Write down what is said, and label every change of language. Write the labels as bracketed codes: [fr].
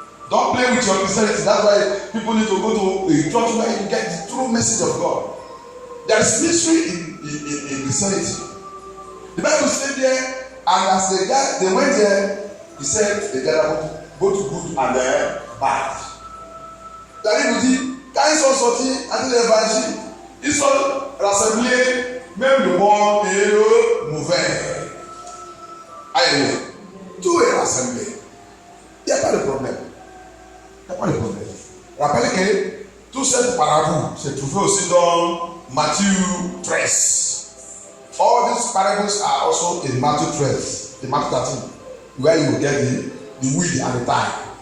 [en] Don't play with your Christianity. That's why people need to go to a church where you get the true message of God. There is mystery in Christianity. The Bible said there, and as they went there, he said they gather both good and bad. [fr] La Bible dit, quand ils sont sortis, à l'évangile, ils sont rassemblés même le bon et le mauvais. Alléluia. Tout est rassemblé. Il n'y a pas de problème. Il n'y a pas de problème. Rappelez que tout cette parabole se trouvait aussi dans Matthieu 13. [en] All these parables are also in Matthew 13, in Matthew 13, where you get the wheel and the tie.